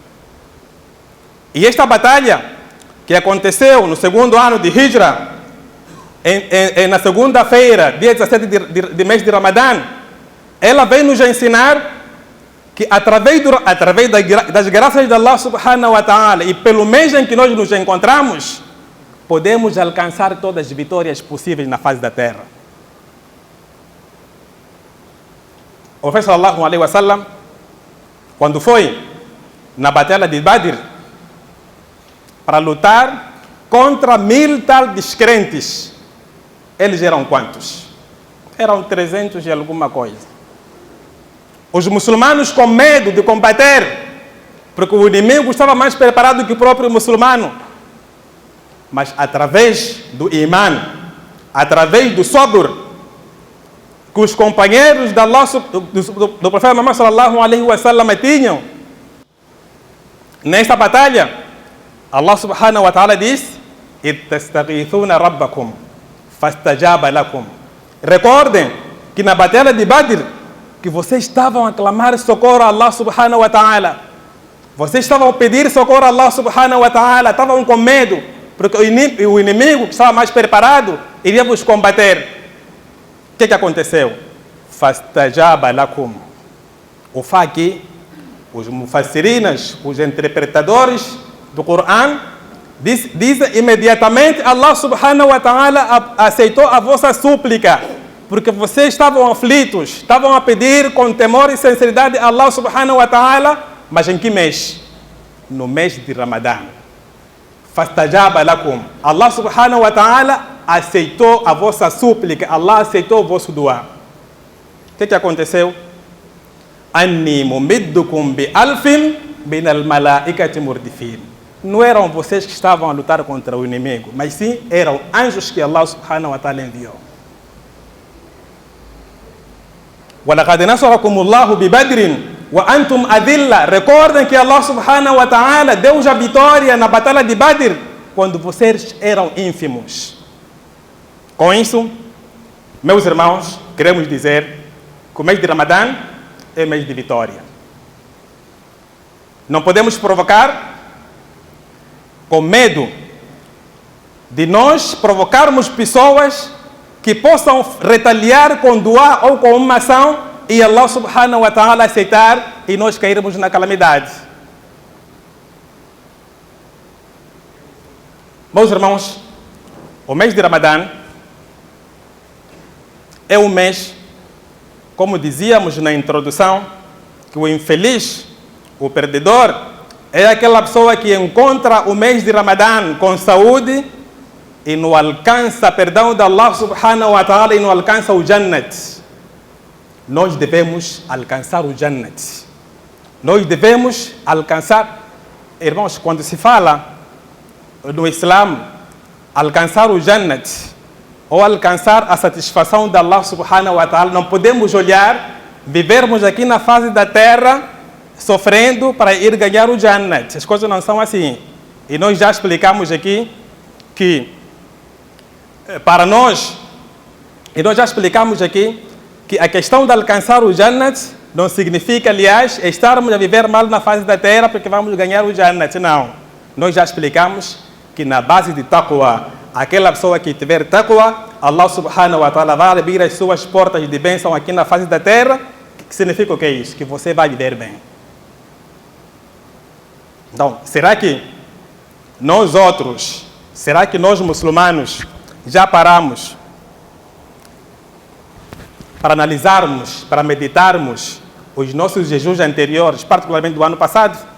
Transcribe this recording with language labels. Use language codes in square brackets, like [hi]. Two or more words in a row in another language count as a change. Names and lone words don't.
[pt] E esta batalha, que aconteceu no segundo ano de Hijra, na segunda-feira, dia 17 de mês de Ramadã, ela vem nos ensinar que através das graças de [ar] الله سبحانه وتعالى [pt] e pelo mês em que nós nos encontramos, podemos alcançar todas as vitórias possíveis na face da terra. [ar] O profeta صلى الله عليه وسلم, [pt] quando foi na batalha de Badr para lutar contra 1000 tal descrentes, eles eram quantos? Eram 300 e alguma coisa. Os muçulmanos com medo de combater, porque o inimigo estava mais preparado que o próprio muçulmano. Mas através do imã, através do sabr, que os companheiros do profeta Muhammad [ar] صلى الله عليه وسلم [pt] tinham, nesta batalha, [ar] الله سبحانه وتعالى diz إذ تستغيثون ربكم فاستجاب لكم. [pt] Recordem que na batalha de Badr, que vocês estavam a clamar socorro a [ar] الله سبحانه وتعالى. [pt] Vocês estavam a pedir socorro a [ar] الله سبحانه وتعالى, [pt] estavam com medo, porque o inimigo que estava mais preparado iria vos combater. O que aconteceu? [ar] فاستجاب لكم. [pt] O aqui, os mufassirinas, os interpretadores do Coran, dizem imediatamente [ar] الله سبحانه وتعالى [pt] aceitou a vossa súplica, porque vocês estavam aflitos, estavam a pedir com temor e sinceridade a [ar] الله سبحانه وتعالى, [pt] mas em que mês? No mês de Ramadã. [ar] فاستجاب لكم. الله سبحانه وتعالى [pt] aceitou a vossa súplica, Allah aceitou o vosso dua. O que aconteceu? [ar] أني ممدكم بألف من الملائكة مردفين. [pt] Não eram vocês que estavam a lutar contra o inimigo, mas sim eram anjos que [ar] الله سبحانه وتعالى [pt] enviou. [ar] وَلَقَدْ نَصَرَكُمُ اللَّهُ بِبَدْرٍ وَأَنْتُمْ أَذِلَّةٌ. [pt] Recordem que [ar] الله سبحانه وتعالى [pt] deu a vitória na batalha de Badr quando vocês eram ínfimos. Com isso, meus irmãos, queremos dizer que o mês de Ramadã é mês de vitória. Não podemos provocar com medo de nós provocarmos pessoas que possam retaliar com dua ou com uma ação e [ar] الله سبحانه وتعالى [pt] aceitar e nós cairmos na calamidade. Meus irmãos, o mês de Ramadã é um mês, como dizíamos na introdução, que o infeliz, o perdedor, é aquela pessoa que encontra o mês de Ramadã com saúde e não alcança perdão de [ar] الله سبحانه وتعالى [pt] e não alcança o Jannat. Nós devemos alcançar o Jannat. Nós devemos alcançar, irmãos, quando se fala no Islã, alcançar o Jannat ou alcançar a satisfação de [ar] الله سبحانه وتعالى, [pt] não podemos olhar, vivermos aqui na fase da terra sofrendo para ir ganhar o Jannat. As coisas não são assim. E nós já explicamos aqui que para nós, que a questão de alcançar o Jannat não significa, aliás, estarmos a viver mal na face da terra porque vamos ganhar o Jannat. Não. Nós já explicamos que na base de taqwa, aquela pessoa que tiver taqwa, [ar] الله سبحانه وتعالى [pt] vai abrir as suas portas de bênção aqui na face da terra. Que significa o que é isso? Que você vai viver bem. Então, será que nós muçulmanos, já paramos para analisarmos, para meditarmos os nossos jejuns anteriores, particularmente do ano passado?